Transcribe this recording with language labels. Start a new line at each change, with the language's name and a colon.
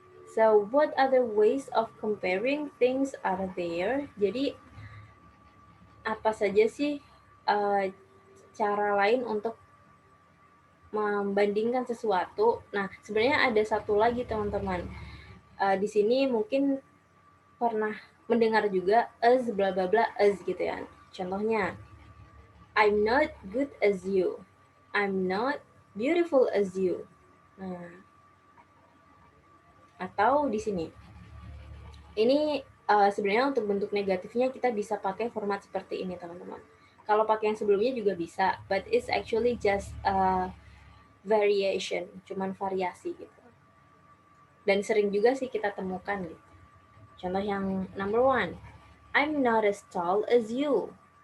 English: So, what other ways of comparing things are there?
Indonesian: Jadi, apa saja sih cara lain untuk membandingkan sesuatu? Nah, sebenarnya ada satu lagi teman-teman. Di sini mungkin pernah mendengar juga as bla bla bla as gitu ya.
English: Contohnya, I'm not good as you. I'm not beautiful as you.
Indonesian: Nah, atau di sini. Ini sebenarnya untuk bentuk negatifnya kita bisa pakai format seperti ini teman-teman. Kalau pakai yang sebelumnya juga bisa,
English: but it's actually just variation,
Indonesian: cuman variasi gitu. Dan sering juga sih kita temukan gitu.
English: Contoh yang number 1, I'm not as tall as you.